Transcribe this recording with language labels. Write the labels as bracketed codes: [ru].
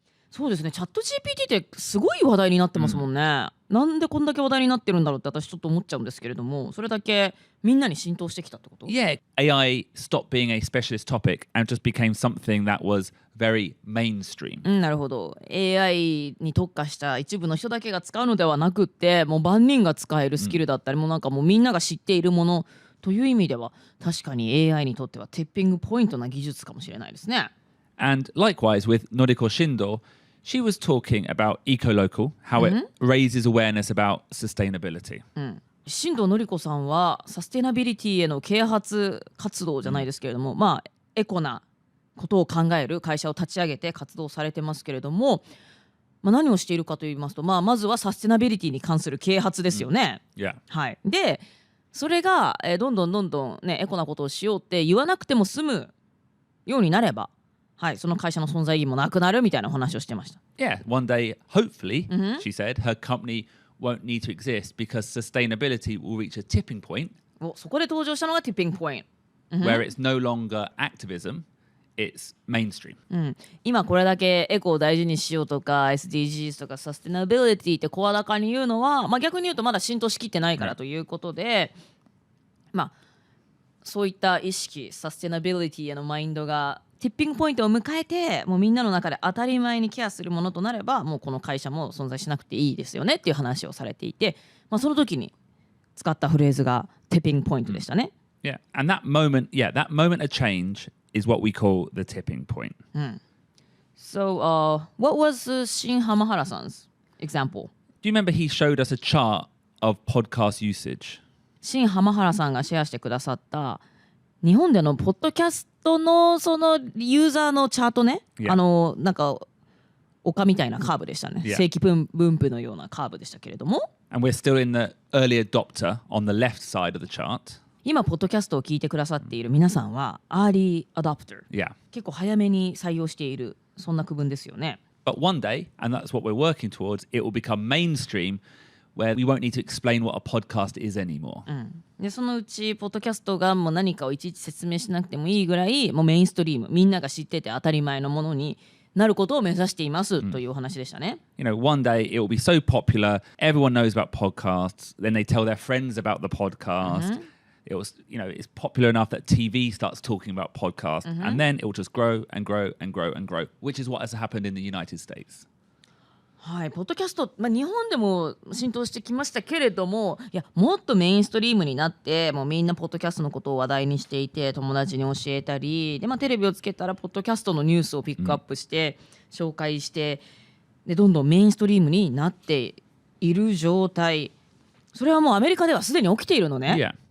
[ja] そうですね、チャット GPT ってすごい話題になってますもんね。なんでこんだけ話題になってるんだろうって私ちょっと思っちゃうんですけれども、それだけみんなに浸透してきたってこと？ [en] Yeah, AI stopped being a specialist topic and just became something that was very mainstream. [ja] なるほど。 AI に特化した一部の人だけが使うのではなくって、もう万人が使えるスキルだったり、もうなんかもうみんなが知っているものという意味では、確かに AI にとってはティッピングポイントな技術かもしれないですね。 [en] And likewise with Noriko Shindo, she was talking about eco-local, how it raises awareness about sustainability. [ja] 新藤典子さんはサステナビリティへの啓発活動じゃないですけれども、まあエコなことを考える会社を立ち上げて活動されてますけれども、何をしているかと言いますと、まずはサステナビリティに関する啓発ですよね。 [en] Yeah. [ja] はい。で、それがどんどんねエコなことをしようって言わなくても済むようになれば、はい、その会社の存在意義もなくなるみたいなお話をしてました。 [en] Yeah, one day, hopefully, she said, her company won't need to exist because sustainability will reach a tipping point [ja] そこで登場したのがティッピングポイント。 [en] where it's no longer activism, it's mainstream. [ja] 今これだけエコを大事にしようとか SDGs とかサステナビリティって声高に言うのは、逆に言うとまだ浸透しきってないからということで、そういった意識サステナビリティへのマインドがティッピングポイントを迎えてもうみんなの中で当たり前にケアするものとなればもうこの会社も存在しなくていいですよねっていう話をされていて、その時に使ったフレーズが Tipping Point でしたね。 [en] Yeah, and that moment of change is what we call the tipping point. So, what was Shin Hamahara-san's example? Do you remember he showed us a chart of podcast usage? [ja] シン浜原さんがシェアしてくださった日本でのポッドキャストのそのユーザーのチャートね、なんか丘みたいなカーブでしたね。正規分布のようなカーブでしたけれども。 [en] And we're still in the early adopter on the left side of the chart. [ja] 今ポッドキャストを聞いてくださっている皆さんはアーリーアダプター、結構早めに採用しているそんな区分ですよね。 [en] But one day, and that's what we're working towards, it will become mainstream.Where we won't need to explain what a podcast is anymore. [ja] でそのうちポッドキャストがもう何かをいちいち説明しなくてもいいぐらいもうメインストリームみんなが知ってて当たり前のものになることを目指していますというお話でしたね。 [en] You know, one day it will be so popular, everyone knows about podcasts, then they tell their friends about the podcast. It was, you know, it's popular enough that TV starts talking about podcasts, and then it will just grow and grow and grow and grow, which is what has happened in the United States. [ja] はい、ポッドキャスト、日本でも浸透してきましたけれども、いやもっとメインストリームになってもうみんなポッドキャストのことを話題にしていて友達に教えたりで、テレビをつけたらポッドキャストのニュースをピックアップして、紹介してでどんどんメインストリームになっている状態、それはもうアメリカではすでに起きているのね。